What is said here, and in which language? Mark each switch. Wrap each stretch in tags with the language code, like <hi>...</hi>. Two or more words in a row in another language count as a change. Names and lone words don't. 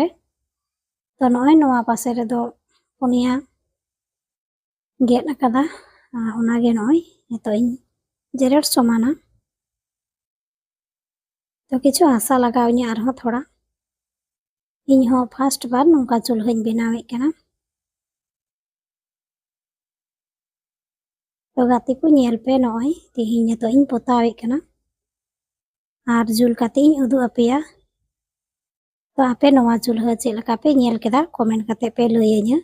<sat>ᱛᱚ ᱱᱚᱜᱼᱚᱭ ᱱᱚᱣᱟ ᱯᱟᱥᱮ ᱨᱮᱫᱚ ᱯᱩᱱᱭᱟ ᱜᱮᱫ ᱟᱠᱟᱫᱟ, ᱚᱱᱟᱜᱮ ᱱᱚᱜᱼᱚᱭ ᱱᱤᱛᱚᱜ ᱤᱧ ᱡᱮᱨᱮᱲ ᱥᱚᱢᱟᱱᱟ। ᱛᱚ ᱠᱤᱪᱷᱩ ᱦᱟᱥᱟ ᱞᱟᱜᱟᱣ ᱤᱧᱟᱹ ᱟᱨᱦᱚᱸ ᱛᱷᱚᱲᱟ। ᱤᱧ ᱦᱚᱸ ᱯᱷᱟᱥᱴ ᱵᱟᱨ ᱱᱚᱝᱠᱟ ᱪᱩᱞᱦᱟᱹᱧ ᱵᱮᱱᱟᱣᱮᱫ ᱠᱟᱱᱟ। तो गाते को ñेल पे नॉय तेहिं नितोग इñ पोतावेद कना आर जुल काते इñ उदुग आपेया। तो आपे नोवा चुल्हा चेद लका पे ñेल केदा कमेंट काते पे लैयाña।</sat>